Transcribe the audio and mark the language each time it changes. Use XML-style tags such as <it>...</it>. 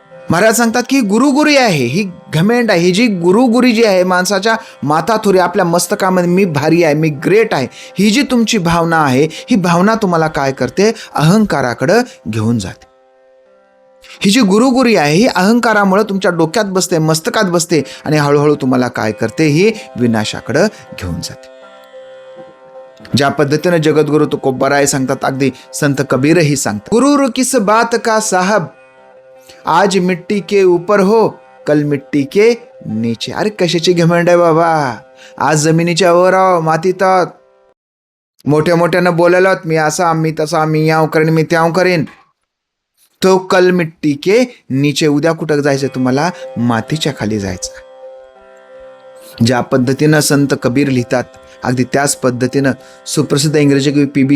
<mr>महाराज सांगतात की गुरुगुरी आहे, ही घमेंड आहे, ही जी गुरुगुरी जी आहे माणसाच्या माथाथोरी आपल्या मस्तकामध्ये, मी भारी आहे, मी ग्रेट आहे, ही जी तुमची भावना आहे, ही भावना तुम्हाला काय करते, अहंकाराकडे घेऊन जाते. ही जी गुरुगुरी आहे ही अहंकारामुळे तुमच्या डोक्यात बसते, मस्तकात बसते आणि हळूहळू तुम्हाला काय करते, ही विनाशाकडे घेऊन जाते. ज्या पद्धतीने जगद्गुरु तुकोबाराय सांगतात, अगदी संत कबीरही सांगतात,</mr> <hi>गुरु किस बात का साहब, आज मिट्टी के ऊपर हो कल मिट्टी के नीचे.</hi> <mr>अरे कशाची घमंड आहे बाबा, आज जमिनीच्या वर आहो, मातीत आहोत, मोठ्या मोठ्यानं बोलायला मी असा, मी तसा, मी याव करेन, मी त्याव करेन,</mr> <hi>तो कल मिट्टी के नीचे.</hi> <mr>उद्या कुठं जायचं तुम्हाला, मातीच्या खाली जायचं. ज्या पद्धतीनं संत कबीर लिहितात अगदी त्याच पद्धतीनं सुप्रसिद्ध इंग्रजी कवी पी.बी.</mr>